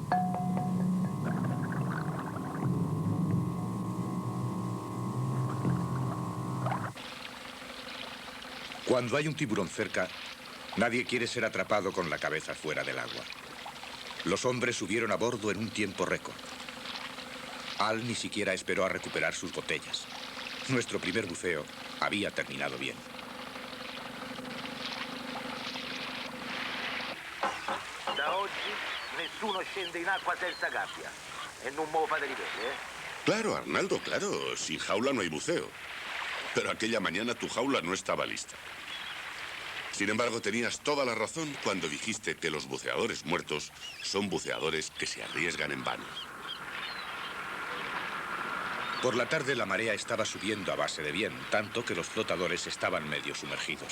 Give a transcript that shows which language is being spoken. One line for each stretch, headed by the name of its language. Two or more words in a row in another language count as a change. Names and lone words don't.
Spanish: Cuando hay un tiburón cerca, nadie quiere ser atrapado con la cabeza fuera del agua. Los hombres subieron a bordo en un tiempo récord. Al ni siquiera esperó a recuperar sus botellas. Nuestro primer buceo había terminado bien.
Italian: Da oggi nessuno scende in acqua senza gabbia. E non me lo fate ripetere,
Spanish: Claro, Arnaldo, claro. Sin jaula no hay buceo. Pero aquella mañana tu jaula no estaba lista. Sin embargo, tenías toda la razón cuando dijiste que los buceadores muertos son buceadores que se arriesgan en vano. Por la tarde la marea estaba subiendo a base de bien, tanto que los flotadores estaban medio sumergidos.